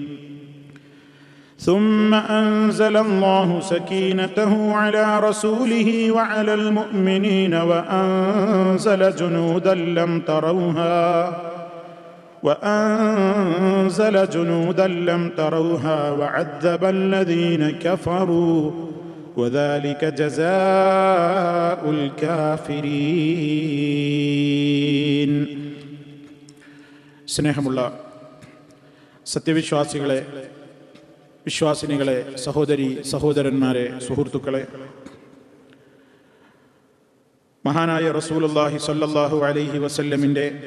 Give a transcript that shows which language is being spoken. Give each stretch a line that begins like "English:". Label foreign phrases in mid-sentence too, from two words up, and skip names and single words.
Arabic: وأنزل جنودا لم تروها وعذب الذين كفروا وذلك جزاء الكافرين.
Malayalam: സ്നേഹമുള്ള സത്യവിശ്വാസികളെ, വിശ്വാസിനികളെ, സഹോദരി സഹോദരന്മാരെ, സുഹൃത്തുക്കളെ, മഹാനായ
Arabic: رسول الله صلى الله عليه وسلم